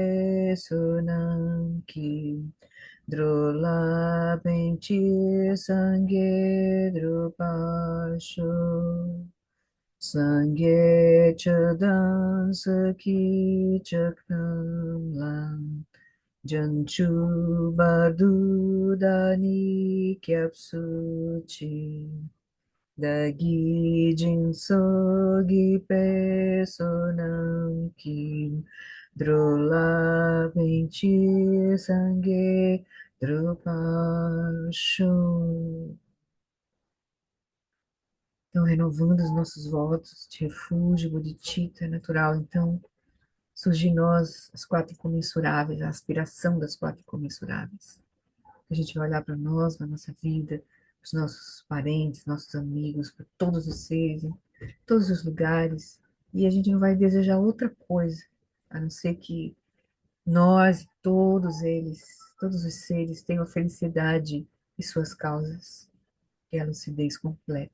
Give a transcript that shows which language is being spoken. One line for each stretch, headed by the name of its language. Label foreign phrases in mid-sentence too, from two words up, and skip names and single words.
Tibetan: བགྱིས་པའི་བསོད་ནམས་ཀྱིས། འགྲོ་ལ་ཕན་ཕྱིར་སངས་རྒྱས་འགྲུབ་པར་ཤོག། སངས་རྒྱས་ཆོས་དང་ཚོགས་ཀྱི་མཆོག་རྣམས་ལ། བྱང་ཆུབ་བར་དུ་བདག་ནི་སྐྱབས་སུ་མཆི བདག་གིས་སྦྱིན་སོགས་བགྱིས་པའི་བསོད་ནམས་ཀྱིས། འགྲོ་ལ་ཕན་ཕྱིར་སངས་རྒྱས་འགྲུབ་པར་ཤོག.
Portuguese: Então, renovando os nossos votos de refúgio, bodhicitta, é natural. Então, surge em nós as quatro incomensuráveis, a aspiração das quatro incomensuráveis. A gente vai olhar para nós, na nossa vida, para os nossos parentes, nossos amigos, para todos os seres, em todos os lugares, e a gente não vai desejar outra coisa, a não ser que Nós, todos os seres, tenham a felicidade e suas causas, que é a lucidez completa.